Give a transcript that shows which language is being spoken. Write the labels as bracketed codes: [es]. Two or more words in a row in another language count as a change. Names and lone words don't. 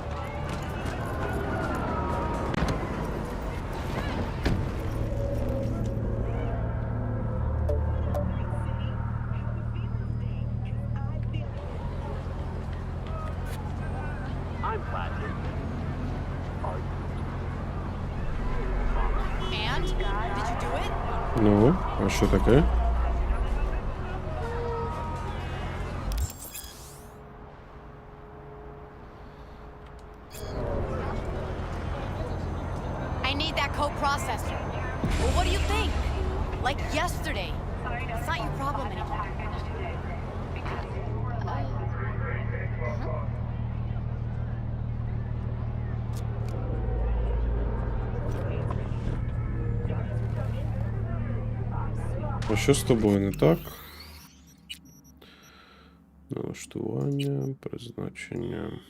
[en] I'm fine. And? Did you do it? [uk] Ну, а що таке? [en] I need that co-processor. Well, what do you think? Like yesterday. It's not your problem anymore. [uk] А що з тобою не так? Налаштування, призначення.